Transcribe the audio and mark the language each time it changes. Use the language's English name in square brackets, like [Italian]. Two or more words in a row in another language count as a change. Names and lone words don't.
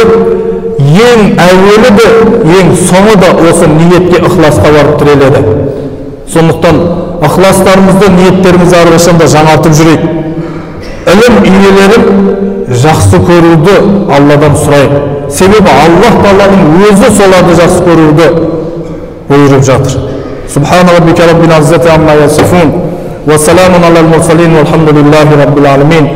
[Kazakh] Ең әуелі де, ең соңы да осы ниетке, ықыласқа барып тіреледі. Сондықтан ықыластарымызды, ниеттерімізді әрқашанда жаңартып жүрейік. Ілім иелерін жақсы көруді Алладан сұрайық. Себебі Аллах Тағаланың өзі соларды жақсы көруді бұйырып жатыр. [Arabic] سبحان ربك رب العزة عما يصفون وسلام على المرسلين والحمد لله رب العالمين.